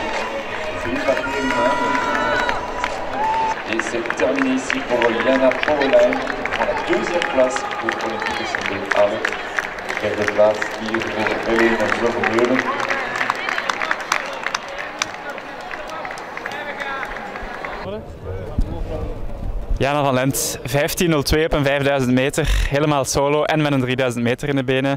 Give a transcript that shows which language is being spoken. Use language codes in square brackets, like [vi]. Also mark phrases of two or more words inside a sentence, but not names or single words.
[fr] C'est une partie humaine. Et c'est terminé ici pour Jana Pauwelijn qui prend la deuxième place pour l'Olympique de Halle. [nl] Derde plaats hier voor Helene Vluggenbeuren. Jana van Lent, 15.02 op een 5000 meter, helemaal solo en met een 3000 meter in de benen.